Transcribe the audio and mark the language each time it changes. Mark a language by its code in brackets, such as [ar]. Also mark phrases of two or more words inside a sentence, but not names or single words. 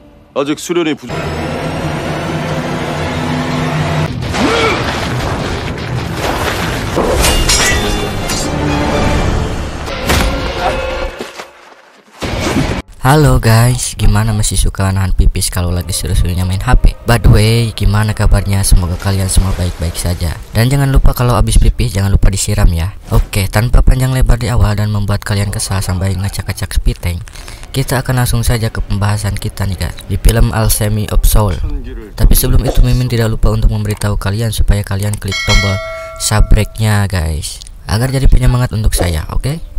[ko] 아직 수련이 부족. [id] Halo guys, gimana masih suka nahan pipis kalau lagi seru-serunya main HP? [en] By the way, [id] gimana kabarnya? Semoga kalian semua baik-baik saja. Dan jangan lupa kalau habis pipis jangan lupa disiram ya. Oke, tanpa panjang lebar di awal dan membuat kalian kesal sampai ngacak-ngacak spiteng, kita akan langsung saja ke pembahasan kita nih guys, di film Alchemy of Soul. Tapi sebelum itu Mimin tidak lupa untuk memberitahu kalian supaya kalian klik tombol subscribe-nya guys, agar jadi penyemangat untuk saya, oke?